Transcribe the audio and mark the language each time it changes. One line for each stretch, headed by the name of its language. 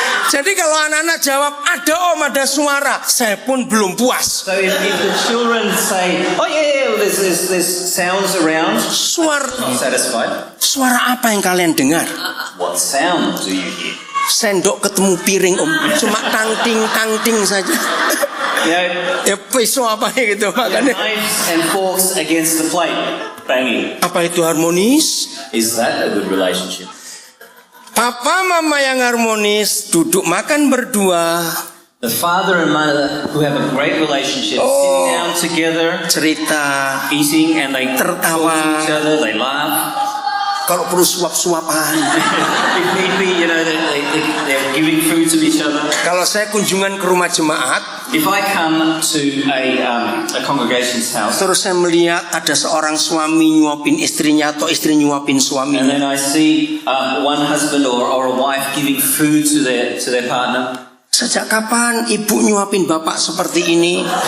Indonesian: Jadi kalau anak-anak jawab ada Om, ada suara, saya pun belum puas.
English: So if the children say, oh yeah, there's sounds around,
Indonesian: Suara
English: not satisfied.
Indonesian: suara apa yang kalian dengar?
English: What sound do you hear?
Indonesian: Sendok ketemu piring Om, cuma tangting saja.
English: You know,
Indonesian: Ya pisau apa gitu makanya.
English: knives and forks against the plate, banging.
Indonesian: Apa itu harmonis?
English: Is that a good relationship?
Indonesian: Papa mama yang harmonis duduk makan berdua,
English: The father and mother who have a great relationship, sitting down together,
Indonesian: cerita.
English: eating, and they
Indonesian: Tertawa.
English: talk to each other, they laugh.
Indonesian: Kalau perlu suap-suapan.
English: If need be, you know, they're giving food to each other.
Indonesian: Kalau saya kunjungan ke rumah jemaat,
English: If I come to a congregation's house,
Indonesian: terus saya melihat ada seorang suami nyuapin istrinya atau istri nyuapin
English: and
Indonesian: suaminya,
English: then I see one husband or a wife giving food to their partner,
Indonesian: sejak kapan ibu nyuapin bapak seperti ini?